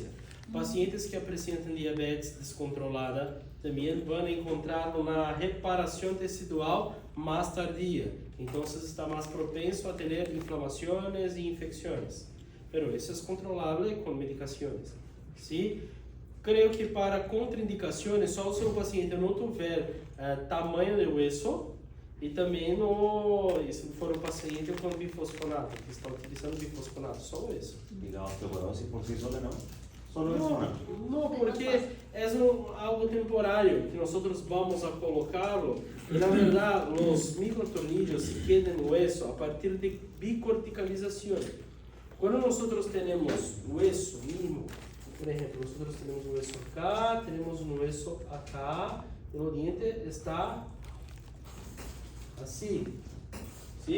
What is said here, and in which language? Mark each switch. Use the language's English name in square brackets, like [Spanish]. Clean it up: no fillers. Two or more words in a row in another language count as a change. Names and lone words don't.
[Spanish] Pacientes que presentan diabetes descontrolada también van a encontrar una reparación tecidual más tardía. Entonces está más propenso a tener inflamaciones y infecciones. Pero eso es controlable con medicaciones. ¿Sí? Creo que para contraindicaciones, [Portuguese] só se o paciente não tiver tamanho de hueso e também se for um paciente com bifosfonato, que está utilizando bifosfonato, só isso. [Spanish] Y la osteoporosis por sí sola, ¿no? Solo es una. No, porque es algo temporário que nosotros vamos a colocarlo y [Portuguese] na verdade [Spanish] los microtornillos se quedan en hueso a partir de bicorticalización. Cuando nosotros tenemos hueso mismo, por ejemplo, nosotros tenemos un hueso acá, tenemos un hueso acá, el diente está así, ¿sí?